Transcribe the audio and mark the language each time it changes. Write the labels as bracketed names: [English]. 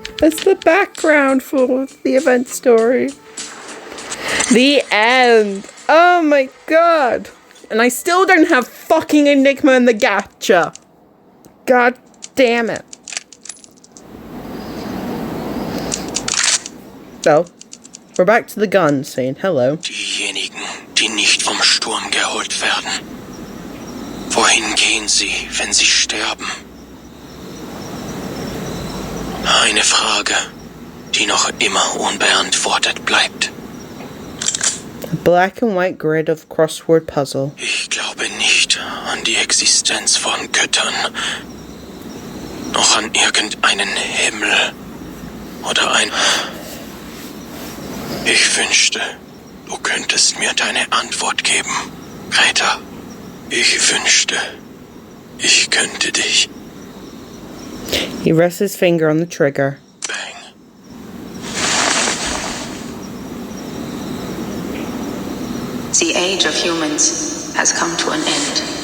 [English] It's the background for the event story. The end. Oh my god. And I still don't have fucking Enigma in the gacha. God damn it. So, we're back to the gun saying hello. [German] Diejenigen, die nicht vom Sturm geholt werden. Wohin gehen sie, wenn sie sterben? Eine Frage, die noch immer unbeantwortet bleibt. [English] A black and white grid of crossword puzzle. [German] Ich glaube nicht an die Existenz von Göttern. Noch an irgendeinen Himmel. Oder ein... Ich wünschte, du könntest mir deine Antwort geben, Greta. Ich wünschte, ich könnte dich. [English] He rests his finger on the trigger. Bang. The age of humans has come to an end.